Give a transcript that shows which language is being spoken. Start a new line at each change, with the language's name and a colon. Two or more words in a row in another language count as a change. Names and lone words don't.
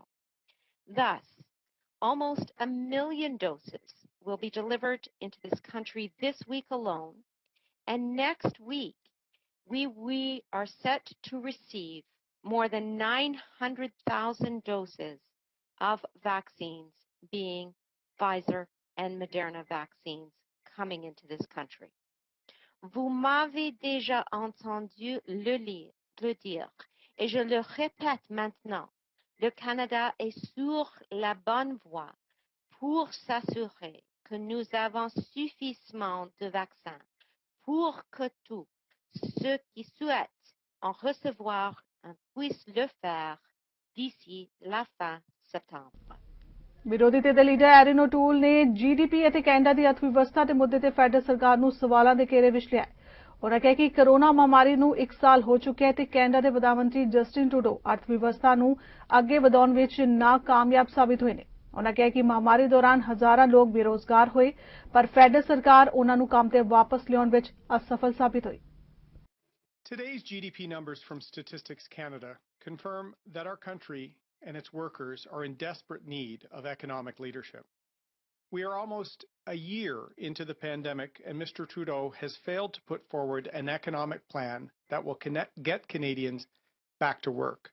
English: Thus, almost 1 million doses will be delivered into this country this week alone, and next week we are set to receive more than 900,000 doses of vaccines, being Pfizer and Moderna vaccines, coming into this country.
French: Vous m'avez déjà entendu le dire, et je le répète maintenant. Le Canada est sur la bonne voie pour s'assurer que nous avons suffisamment de vaccins pour que tous ceux qui souhaitent en recevoir puissent le faire d'ici la fin septembre.
Punjabi: ਵਿਰੋਧੀ ਧਿਰ ਦੇ ਲੀਡਰ ਐਰਨ ਓਟੂਲ ਨੇ ਜੀਡੀਪੀ ਅਤੇ ਕੈਨੇਡਾ ਦੀ ਅਰਥਵਿਵਸਥਾ ਦੇ ਮੁੱਦੇ ਤੇ ਫੈਡਰਲ ਸਰਕਾਰ ਨੂੰ ਸਵਾਲਾਂ ਦੇ ਘੇਰੇ ਵਿੱਚ ਲਿਆ। ਉਹਨਾਂ ਕਿਹਾ ਕਿ ਕੋਰੋਨਾ ਮਹਾਮਾਰੀ ਨੂੰ 1 ਸਾਲ ਹੋ ਚੁੱਕਿਆ ਹੈ ਤੇ ਕੈਨੇਡਾ ਦੇ ਪ੍ਰਧਾਨ ਮੰਤਰੀ ਜਸਟਿਨ ਟਰੂਡੋ ਅਰਥਵਿਵਸਥਾ ਨੂੰ ਅੱਗੇ ਵਧਾਉਣ ਵਿੱਚ ਨਾਕਾਮਯਾਬ ਸਾਬਿਤ ਹੋਏ ਨੇ। ਉਹਨਾਂ ਕਿਹਾ ਕਿ ਮਹਾਮਾਰੀ ਦੌਰਾਨ ਹਜ਼ਾਰਾਂ ਲੋਕ ਬੇਰੋਜ਼ਗਾਰ ਹੋਏ, ਪਰ ਫੈਡਰਲ ਸਰਕਾਰ ਉਹਨਾਂ ਨੂੰ ਕੰਮ ਤੇ ਵਾਪਸ ਲਿਆਉਣ ਵਿੱਚ ਅਸਫਲ ਸਾਬਿਤ ਹੋਈ।
English: Today's GDP numbers from Statistics Canada confirm that our country and its workers are in desperate need of economic leadership. We are almost a year into the pandemic, and Mr. Trudeau has failed to put forward an economic plan that will get Canadians back to work.